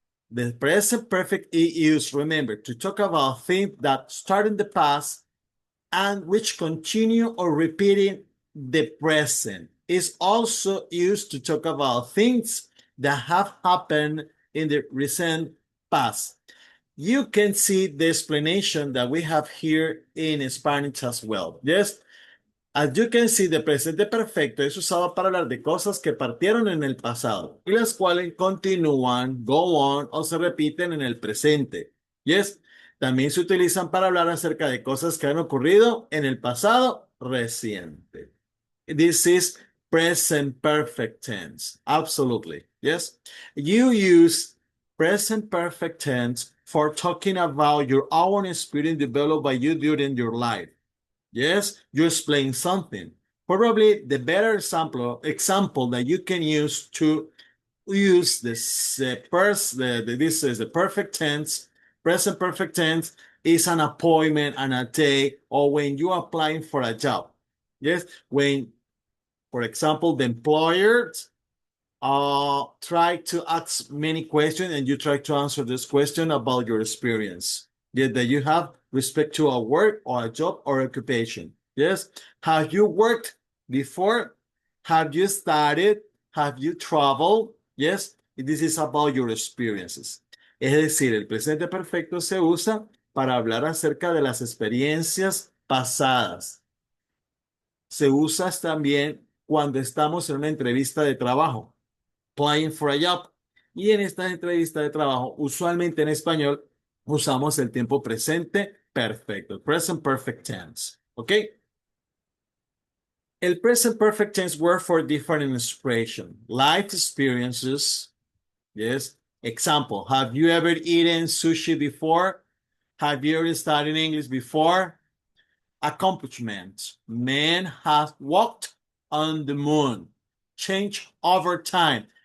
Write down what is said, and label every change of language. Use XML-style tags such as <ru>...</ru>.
<en>The present perfect is used, remember, to talk about things that start in the past and which continue or repeating the present. It's also used to talk about things that have happened in the recent past. You can see the explanation that we have here in Spanish as well. Yes, as you can see, the</en> <es>presente perfecto es usado para hablar de cosas que partieron en el pasado y las cuales continúan,</es> <en>go on</en> <es>o se repiten en el presente. Yes, también se utilizan para hablar acerca de cosas que han ocurrido en el pasado reciente.</es> <en>This is present perfect tense. Absolutely. Yes. You use present perfect tense for talking about your own experience developed by you during your life. Yes, you explain something. Probably the better example that you can use to use this this is the perfect tense, present perfect tense is an appointment and a day, or when you're applying for a job. Yes, when, for example, the employer try to ask many questions and you try to answer this question about your experience. Yeah, that you have respect to a work or a job or occupation. Yes. Have you worked before? Have you studied? Have you traveled? Yes. This is about your experiences.</en> <es>Es decir, el presente perfecto se usa para hablar acerca de las experiencias pasadas. Se usa también cuando estamos en una entrevista de trabajo,</es> <en>applying for a job.</en> <es>Y en esta entrevista de trabajo, usualmente en español, usamos el tiempo presente perfecto,</es> <en>present perfect tense.</en> <es>¿Ok?</es> <en>El present perfect tense work for different expression. Life experiences. Yes. Example, have you ever eaten sushi before? Have you ever studied English before? Accomplishments. Man has walked on the moon. Change over time.</en>